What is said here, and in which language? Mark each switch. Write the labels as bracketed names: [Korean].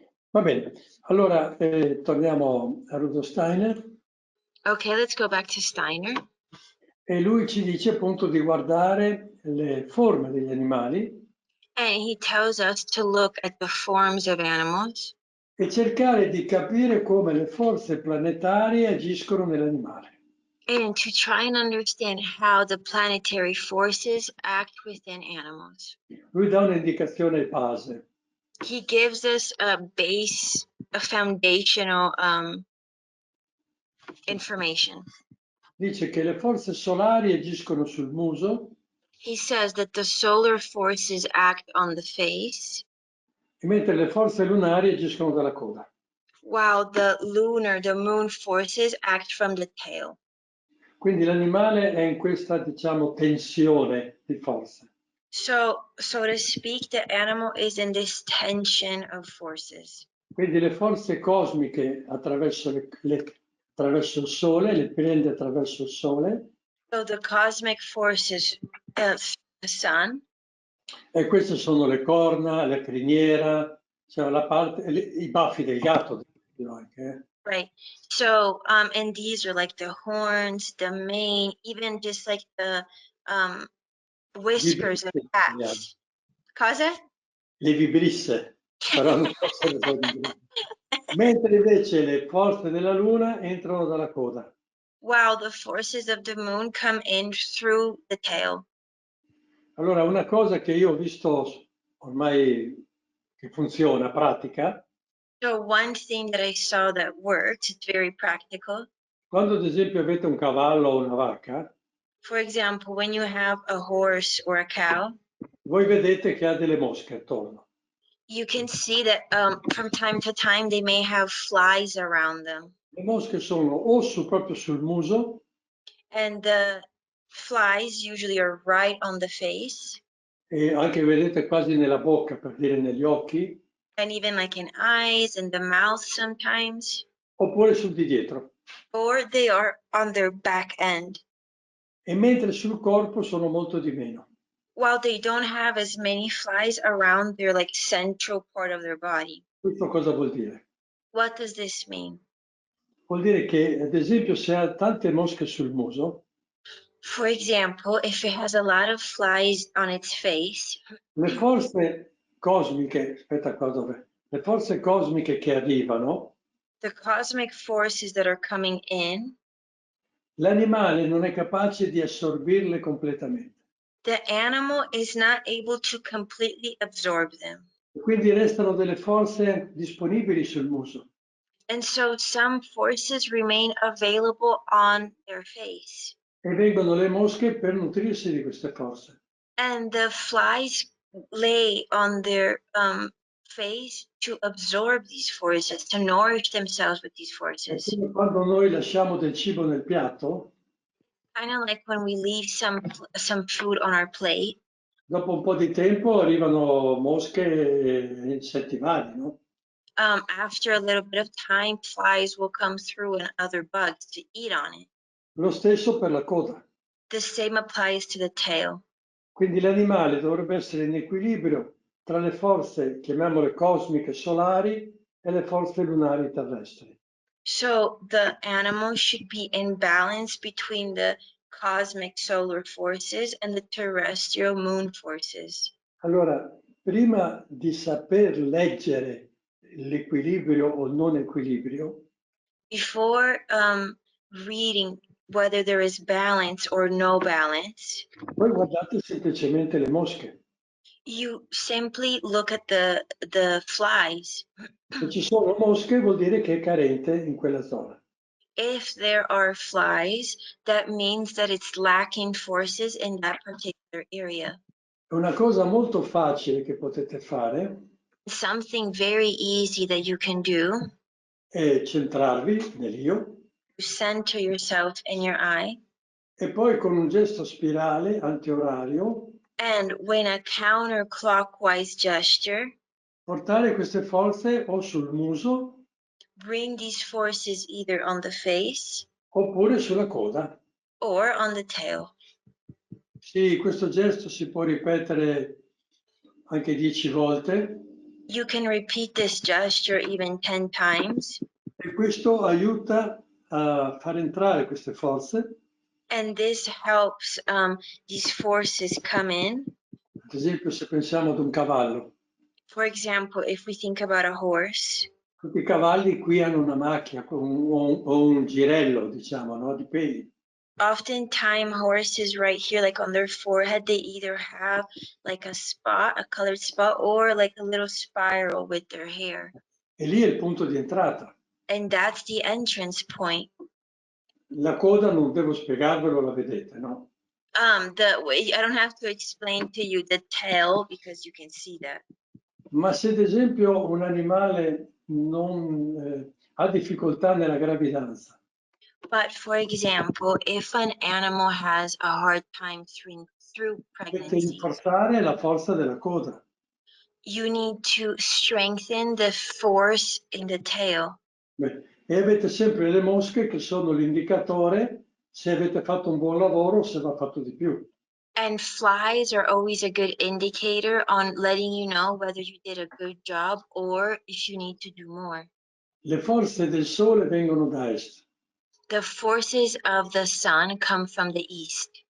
[Italian] Va bene, allora torniamo a Rudolf Steiner. [English] Okay, let's go back to Steiner. [Italian] E lui ci dice appunto di guardare le forme degli animali [English] And he tells us to look at the forms of animals [Italian] e cercare di capire come le forze planetarie agiscono nell'animale. [English] and to try and understand how the planetary forces act within animals. [Italian] Lui dà un'indicazione base. [English] He gives us a foundational information. [Italian] Dice che le forze solari agiscono sul muso [English] He says that the solar forces act on the face, [Italian] mentre le forze lunari agiscono dalla coda. [English] while the moon forces act from the tail. [Italian] Quindi l'animale è in questa, diciamo, tensione di forze. [English] So to speak, the animal is in this tension of forces. [Italian] Quindi le forze cosmiche attraverso il Sole, le prende attraverso il Sole. [English] So the cosmic forces of the sun. [Italian] E queste sono le corna, la criniera, cioè la parte, i baffi del gatto. Anche. [English] Right. So and these are like the horns, the mane, even just like the whiskers of cats. [Italian] Cosa? Le vibrisse, però non so se le so dire. Mentre invece le forze della Luna entrano dalla coda. [English] While the forces of the moon come in through the tail. [Italian] Allora, una cosa che io ho visto ormai che funziona, pratica. [English] So one thing that I saw that works, it's very practical. [Italian] Quando ad esempio avete un cavallo o una vacca. [English] For example, when you have a horse or a cow. [Italian] Voi vedete che ha delle mosche attorno. [English] You can see that from time to time they may have flies around them. [Italian] Le mosche sono o proprio sul muso. [English] And the flies usually are right on the face. [Italian] E anche vedete quasi nella bocca, per dire negli occhi. [English] and even like in eyes and the mouth sometimes, [Italian] oppure sul di dietro. [English] or they are on their back end, [Italian] E mentre sul corpo sono molto di meno. [English] while they don't have as many flies around their like central part of their body. [Italian] Questo cosa vuol dire? [English] What does this mean? [Italian] Vuol dire che, ad esempio, se ha tante mosche sul muso, [English] For example, if it has a lot of flies on its face, [Italian] le forze cosmiche, aspetta qua dove, le forze cosmiche che arrivano, [English] the cosmic forces that are coming in, [Italian] l'animale non è capace di assorbirle completamente. [English] the animal is not able to completely absorb them. [Italian] Quindi restano delle forze disponibili sul muso. [English] And so some forces remain available on their face. [Italian] E vengono le mosche per nutrirsi di queste forze. [English] And the flies lay on their face to absorb these forces, to nourish themselves with these [Italian] E [English] forces. [Italian] quindi quando noi lasciamo del cibo nel piatto, [English] Kind of like when we leave some food on our plate, [Italian] dopo un po' di tempo arrivano mosche e insetti vari, no? [English] after a little bit of time, flies will come through and other bugs to eat on it. [Italian] Lo stesso per la coda. [English] The same applies to the tail. [Italian] Quindi l'animale dovrebbe essere in equilibrio tra le forze, chiamiamole cosmiche solari, e le forze lunari terrestri. [English] So the animal should be in balance between the cosmic solar forces and the terrestrial moon forces. [Italian] Allora, prima di saper leggere l'equilibrio o il non equilibrio, [English] Before reading whether there is balance or no balance, [Italian] voi guardate semplicemente le mosche. [English] you simply look at the flies. [Italian] Se ci sono mosche vuol dire che è carente in quella zona. [English] If there are flies, that means that it's lacking forces in that particular area. [Italian] Una cosa molto facile che potete fare [English] Something very easy that you can do [Italian] è centrarvi nell'io [English] to center yourself in your eye, [Italian] e poi con un gesto spirale antiorario [English] and when a counterclockwise gesture, [Italian] portare queste forze o sul muso [English] bring these forces either on the face [Italian] oppure sulla coda. [English] or on the tail. [Italian] Sì, questo gesto si può ripetere anche 10 volte [English] You can repeat this gesture even 10 times, [Italian] e questo aiuta a far entrare queste forze. [English] and this helps these forces come in. [Italian] Ad esempio, se pensiamo ad un cavallo, [English] For example, if we think about a horse, [Italian] tutti i cavalli qui hanno una macchia o un girello, diciamo, no? Di peli. [English] oftentimes horses right here, like on their forehead, they either have like a spot, a colored spot, or like a little spiral with their hair. [Italian] E lì è il punto di entrata. [English] And that's the entrance point. [Italian] La coda non devo spiegarvelo, la vedete, no? [English] I don't have to explain to you the tail because you can see that. [Italian] Ma se ad esempio un animale non ha difficoltà nella gravidanza, [English] But for example, if an animal has a hard time through [Italian] dovete [English] pregnancy, [Italian] rinforzare la forza della coda. [English] you need to strengthen the force in the tail. [Italian] Beh, e avete sempre le mosche che sono l'indicatore se avete fatto un buon lavoro o se va fatto di più. [English] And flies are always a good indicator on letting you know whether you did a good job or if you need to do more. [Italian] Le forze del sole vengono da est, [English] The forces of the sun come from the east.